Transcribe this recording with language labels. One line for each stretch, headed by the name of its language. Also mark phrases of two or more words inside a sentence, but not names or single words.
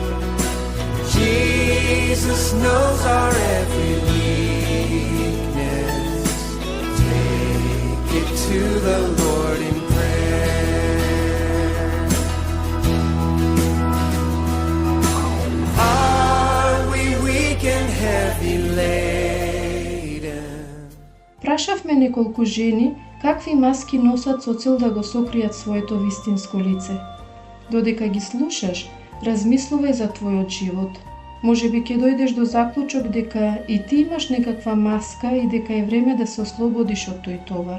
English: Jesus knows our every weakness. Take it to the Lord in prayer. Are we weak and heavy laden?
Macedonian: Прашавме неколку жени какви маски носат со цел да го сокријат своето вистинско лице. Додека ги слушаш, размислувај за твојот живот. Можеби ќе дојдеш до заклучок дека и ти имаш некаква маска и дека е време да се ослободиш од тој товар.